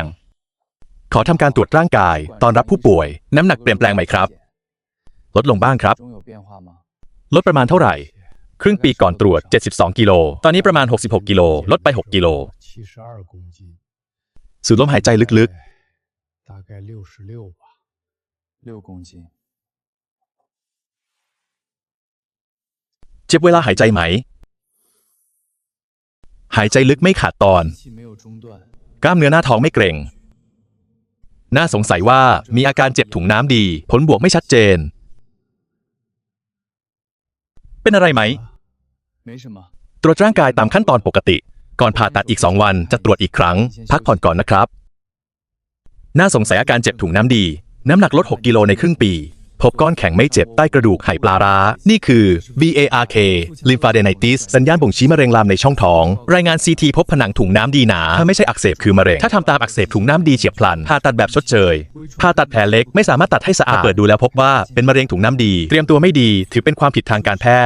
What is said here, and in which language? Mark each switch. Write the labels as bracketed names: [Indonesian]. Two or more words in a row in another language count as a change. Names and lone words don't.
[Thai] ขอทำการตรวจร่างกายตอนรับผู้ป่วย น้ำหนักเปลี่ยนแปลงไหมครับ ลดลงบ้างครับ [Chinese] 中有变化吗？ [Thai] ลดประมาณเท่าไหร่ ครึ่งปีก่อนตรวจ 72 กิโล ตอนนี้ประมาณ 66 กิโล ลดไป 6 กิโล [Chinese] 72公斤， [Thai] สูดลมหายใจลึก [Chinese] 大概66吧。 6公斤。 [Thai] ๆ เจ็บเวลาหายใจไหม หายใจลึกไม่ขาดตอน [Chinese] 气没有中断。 [Thai] กล้ามเนื้อหน้าท้องไม่เกร็ง น่าสงสัยว่ามีอาการเจ็บถุงน้ำดี ผลบวกไม่ชัดเจน เป็นอะไรไหม [Chinese] 没什么。 [Thai] ตรวจร่างกายตามขั้นตอนปกติ ก่อนผ่าตัดอีก 2 วันจะตรวจอีกครั้ง พักผ่อนก่อนนะครับ น่าสงสัยอาการเจ็บถุงน้ำดี น้ำหนักลด 6 กิโลในครึ่งปี พบก้อนแข็งไม่เจ็บใต้กระดูกไหปลาร้า นี่คือ [English] VARK lymphadenitis [Thai] สัญญาณบ่งชี้มะเร็งลามในช่องท้อง รายงาน CT พบผนังถุงน้ำดีหนา ถ้าไม่ใช่อักเสบคือมะเร็ง ถ้าทำตามอักเสบถุงน้ำดีเฉียบพลัน ผ่าตัดแบบชดเชย ผ่าตัดแผลเล็กไม่สามารถตัดให้สะอาด เปิดดูแล้วพบว่าเป็นมะเร็งถุงน้ำดี เตรียมตัวไม่ดี ถือเป็นความผิดทางการแพทย์